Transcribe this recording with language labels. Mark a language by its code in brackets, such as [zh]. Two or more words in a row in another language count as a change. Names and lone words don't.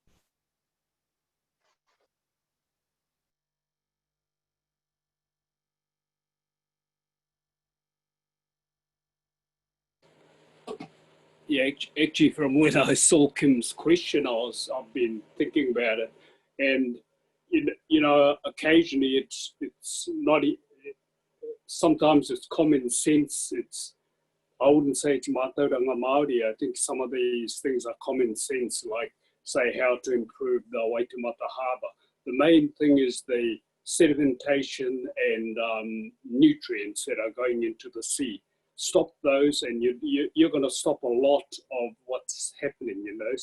[en] Yeah, actually, from when I saw Kim's question, I've been thinking about it, and you know, occasionally it's not. Sometimes it's common sense. I wouldn't say it's [mi] mātauranga Mauri. [en] I think some of these things are common sense, like say how to improve the Waitemata harbour. The main thing is the sedimentation and nutrients that are going into the sea. Stop those and you're going to stop a lot of what's happening, you know.